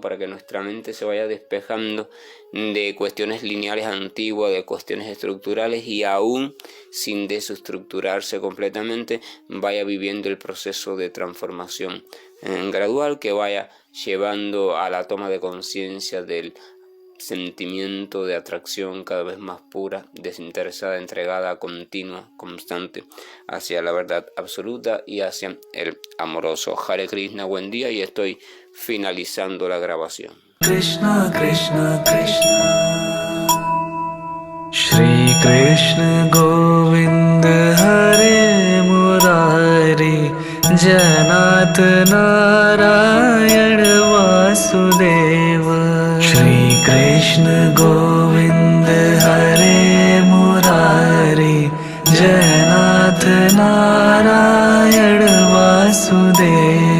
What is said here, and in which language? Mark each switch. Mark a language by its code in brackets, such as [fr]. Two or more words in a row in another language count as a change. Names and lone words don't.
[es] para que nuestra mente se vaya despejando de cuestiones lineales antiguas, de cuestiones estructurales, y aún sin desestructurarse completamente vaya viviendo el proceso de transformación gradual que vaya llevando a la toma de conciencia del sentimiento de atracción cada vez más pura, desinteresada, entregada, continua, constante hacia la verdad absoluta y hacia el amoroso. [sa] Hare Krishna, [es] buen día, y estoy finalizando la grabación. [sa] Krishna Krishna Krishna Shri Krishna Govind Hare Murari Janat Narayan Vasudeva Shri Krishna Govind Hare Murari Janat Narayan Vasudeva